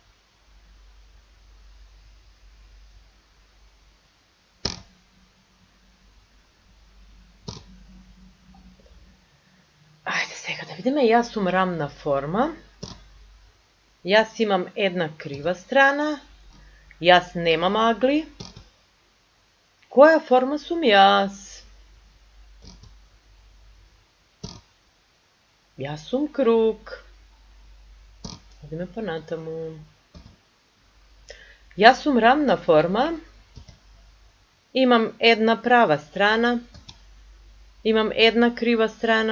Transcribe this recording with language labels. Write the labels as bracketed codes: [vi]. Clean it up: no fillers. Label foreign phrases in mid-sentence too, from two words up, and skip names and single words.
[mk] Ајде сега да видиме. Јас сум рамна форма. Јас имам една крива страна. Јас немам агли. Која форма сум јас? [sr] Ja sam krug. Idemo po natamu. Ja sam ravna forma. Imam jedna prava strana. Imam jedna kriva strana.